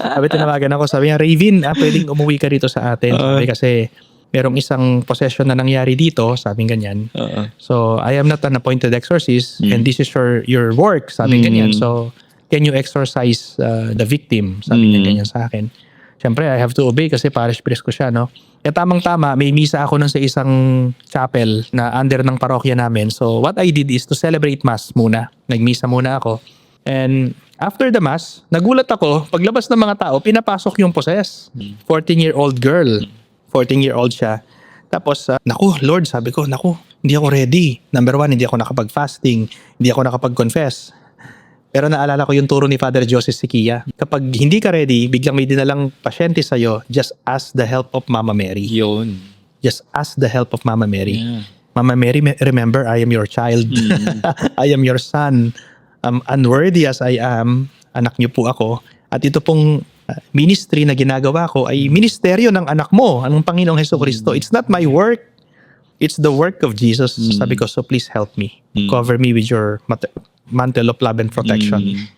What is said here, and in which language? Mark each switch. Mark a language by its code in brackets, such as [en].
[tl] Tinawagan ako, sabi niya, Raven, pwedeng umuwi ka rito sa atin. Sabi kasi, merong isang possession na nangyari dito, sabi ganyan. Oo. [en] So, I am not an appointed exorcist and this is your work, [tl] sabi ganyan. [en] So, can you exorcise the victim? [tl] Sabi niya ganyan sa akin. Siyempre, [en] I have to obey [tl] kasi parish priest ko siya, no? Kaya tamang-tama, may misa ako nun sa isang chapel na under ng parokya namin. [en] So, what I did is to celebrate mass muna. [tl] Nagmisa muna ako. [en] And after the mass, [tl] nagulat ako, paglabas ng mga tao, pinapasok yung possess. [en] 14-year-old girl. [tl] 14-year-old siya. Tapos, naku, Lord, sabi ko, naku, hindi ako ready. Number 1, hindi ako nakapag-fasting. Hindi ako nakapag-confess. Pero naalala ko yung turo ni Father Joseph Siquia. Kapag hindi ka ready, biglang may dinalang pasyente sa'yo, [en] just ask the help of Mama Mary. [tl] Yun. [en] Just ask the help of Mama Mary. Yeah. Mama Mary, remember, I am your child. I am your son. Unworthy as I am, [tl] anak niyo po ako. At ito pong ministry na ginagawa ko ay ministeryo ng anak mo, ang Panginoong Hesukristo. [en] It's not my work. It's the work of Jesus. [tl] Sabi ko, [en] so please help me. Cover me with your mantle of love and protection.